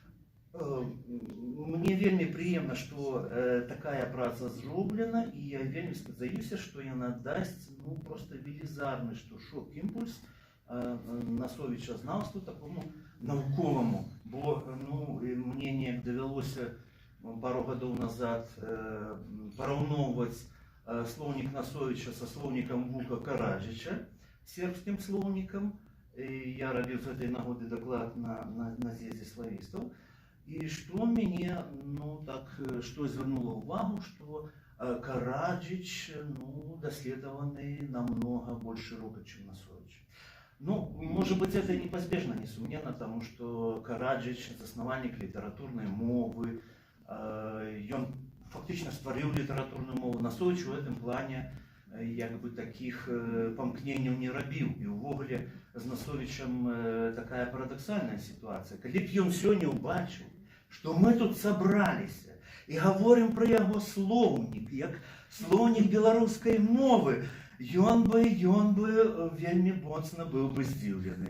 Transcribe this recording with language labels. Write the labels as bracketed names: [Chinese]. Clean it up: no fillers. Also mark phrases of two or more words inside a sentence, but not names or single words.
[Belarusian] мне вельмі прыемна, што такая праца зроблена, і я вельмі спадзяюся, што яна дасць просто велізарны шок-імпульс Насовіча знаўству такому навуковаму, бо мне неяк давялося пару гадоў назад параўноўваць слоўнік Насовіча са слоўнікам Вука Караджыча, сербскім слоўнікам. Я рабіў з гэтай нагоды даклад на з'ездзе славістаў. І што мяне, што звярнула ўвагу, што Караджыч, даследаваны намного больш шырока, чым Насовіч. [Russian] Может быть, это непозбежно, несомненно, потому что Караджыч, заснавальник литературной мовы, он фактично створил литературную мову. [Belarusian] Насовіч [Russian] в этом плане [Belarusian] таких памкненняў не рабіў. І ўвогуле з Насовічам такая парадоксальная ситуация. Калі б ён сёння ўбачыў, што мы тут сабраліся і гаворым пра яго слоўнік, як слоўнік беларускай мовы, ён бы вельмі моцна быў бы здзіўлены.